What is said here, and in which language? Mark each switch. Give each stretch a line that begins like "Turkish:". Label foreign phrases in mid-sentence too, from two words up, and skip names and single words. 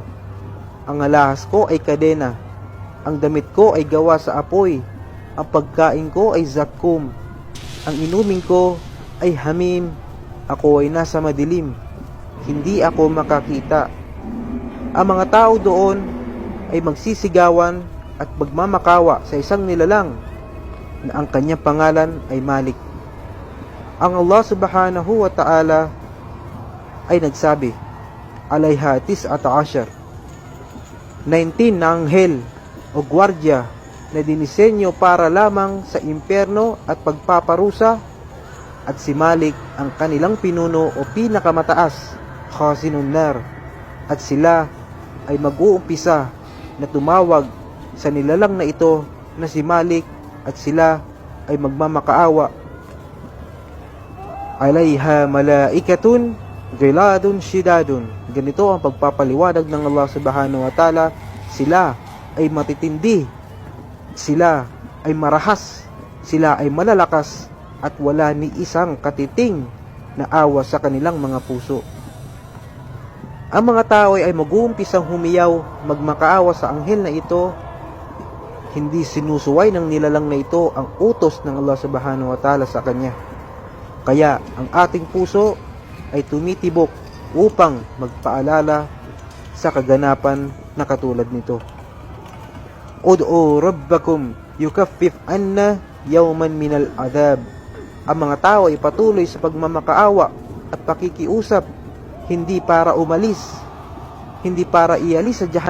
Filipino: Ang alahas ko ay kadena, ang damit ko ay gawa sa apoy, ang pagkain ko ay zakum, ang inumin ko ay hamim, ako ay nasa madilim, hindi ako makakita. Ang mga tao doon ay magsisigawan at magmamakawa sa isang nilalang na ang kanyang pangalan ay Malik. Ang Allah
Arabic: سبحانه وتعالى
Filipino: ay nagsabi, alayha 19 na anghel o gwardya na dinisenyo para lamang sa impyerno at pagpaparusa, at si Malik ang kanilang pinuno o pinakamataas,
Arabic: خازن النار,
Filipino: at sila ay mag-uumpisa na tumawag sa nilalang na ito na si Malik at sila ay magmamakaawa.
Arabic: عليها ملائكة غلاظ شداد.
Filipino: Ganito ang pagpapaliwanag ng Allah
Arabic: سبحانه وتعالى.
Filipino: Sila ay matitindi, sila ay marahas, sila ay malalakas, at wala ni isang katiting na awa sa kanilang mga puso. Ang mga tao ay mag-uumpisang humiyaw, magmakaawa sa anghel na ito. Hindi sinusuway ng nilalang na ito ang utos ng Allah
Arabic: سبحانه وتعالى
Filipino: sa kanya. Kaya ang ating puso ay tumitibok upang magpaalala sa kaganapan na katulad nito.
Arabic: ادعوا ربكم يخفف عنا يوما من العذاب.
Filipino: Ang mga tao ay patuloy sa pagmamakaawa at pakikiusap, hindi para umalis hindi para ialis sa jahanam